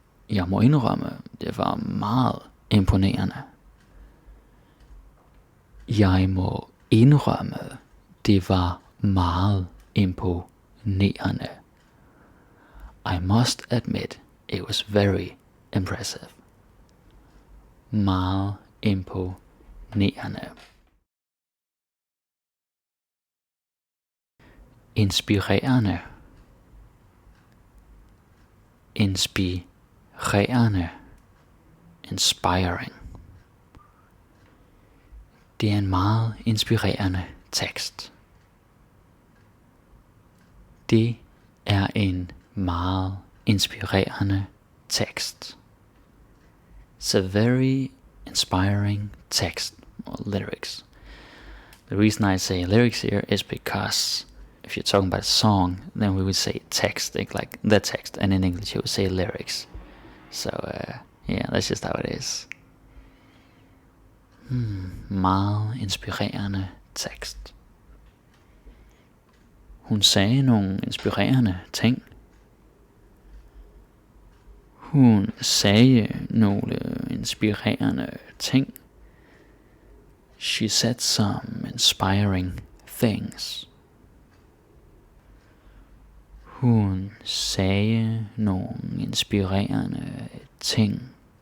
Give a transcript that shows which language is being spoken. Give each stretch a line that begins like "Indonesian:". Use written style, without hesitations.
Danish: Jeg må indrømme, det var meget imponerende. Jeg må indrømme, det var meget imponerende.
English: I must admit, it was very impressive.
Danish: Meget imponerende. Inspirerende. Inspirerende.
English: Inspiring.
Danish: Det er en meget inspirerende tekst. Det er en meget inspirerende tekst.
English: It's a very inspiring text, or lyrics. The reason I say lyrics here is because if you're talking about a song, then we would say text, like the text, and in English you would say lyrics. So yeah, that's just how it is.
Danish: Meget inspirerende tekst. Hun sagde nogle inspirerende ting. Hun sagde nogle inspirerende ting.
English: She said some inspiring things.
Danish: Hun sagde nogle inspirerende ting.